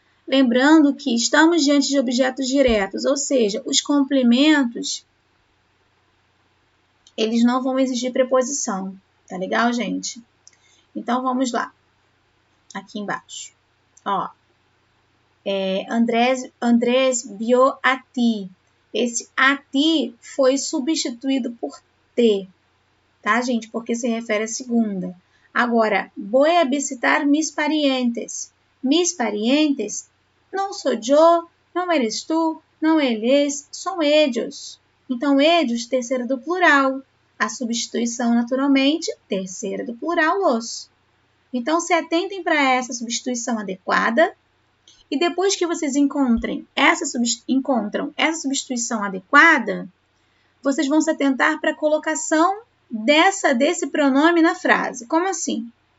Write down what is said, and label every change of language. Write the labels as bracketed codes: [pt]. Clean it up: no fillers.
[pt] Lembrando que estamos diante de objetos diretos, ou seja, os complementos, eles não vão exigir preposição. Tá legal, gente? Então, vamos lá. Aqui embaixo. Ó. [es] Andrés vio a ti. [pt] Esse a ti foi substituído por te. Tá, gente? Porque se refere à segunda. [es] Agora, voy a visitar mis parientes. [pt] Mis parientes não sou eu, não eres tu, não eles, são ellos. Então, ellos, terceira do plural. A substituição, naturalmente, terceira do plural, los. Então, se atentem para essa substituição adequada. E depois que vocês encontram essa substituição adequada, vocês vão se atentar para a colocação desse pronome na frase. Como assim?